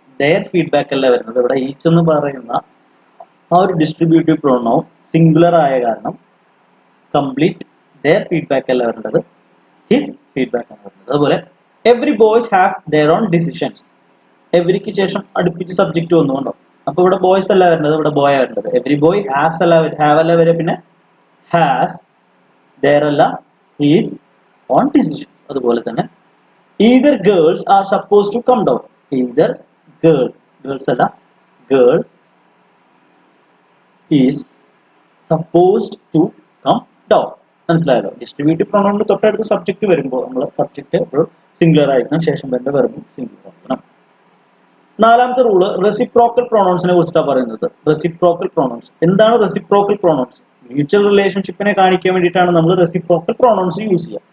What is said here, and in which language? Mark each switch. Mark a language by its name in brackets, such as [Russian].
[English] their feedback [Malayalam] അല്ല വരുന്നത്. ഇവിടെ ഈച്ച് എന്ന് പറയുന്ന ആ ഒരു ഡിസ്ട്രിബ്യൂട്ടീവ് പ്രൊനൗൺ സിംഗുലർ ആയ കാരണം കംപ്ലീറ്റ് their feedback അല്ല വരേണ്ടത്, [English] his feedback [Malayalam] ആണ് വരുന്നത്. അതുപോലെ [English] Every boys have their own decisions. [Malayalam] എവരിക്ക് ശേഷം അടുപ്പിച്ച് സബ്ജക്റ്റ് വന്നുകൊണ്ടോ. അപ്പൊ ഇവിടെ ബോയ്സ് അല്ല വരേണ്ടത്, ഇവിടെ ബോയ് വരേണ്ടത്. [English] every boy has [Malayalam] അല്ല, ഹാവ് അല്ല വരെ, പിന്നെ ഹാസ്, their അല്ല, [English] His own decision. അതുപോലെ തന്നെ either girls are supposed to come down. either girls [Malayalam] അല്ല, [English] girl is supposed to come down. [Malayalam] മനസ്സിലായല്ലോ? ഡിസ്ട്രിബ്യൂട്ടീവ് പ്രൊണൗണിന്റെ തൊട്ടടുത്ത് സബ്ജക്റ്റ് വരുമ്പോൾ നമ്മൾ സബ്ജക്റ്റ് എപ്പോഴും സിംഗുലർ ആയിരിക്കണം, ശേഷം വരുന്ന വെർബും സിംഗുലർ ആയിരിക്കണം. നാലാമത്തെ റൂള് റെസിപ്രോക്കൽ പ്രൊണൗൺസിനെ കുറിച്ചിട്ടാണ് പറയുന്നത്. റെസിപ്രോക്കൽ പ്രൊണൗൺസ് എന്താണ്? റെസിപ്രോക്കൽ പ്രൊണൗൺസ് മ്യൂച്വൽ റിലേഷൻഷിപ്പിനെ കാണിക്കാൻ വേണ്ടിയിട്ടാണ് നമ്മൾ റെസിപ്രോക്കൽ പ്രൊണൗൺസ് യൂസ് ചെയ്യുക.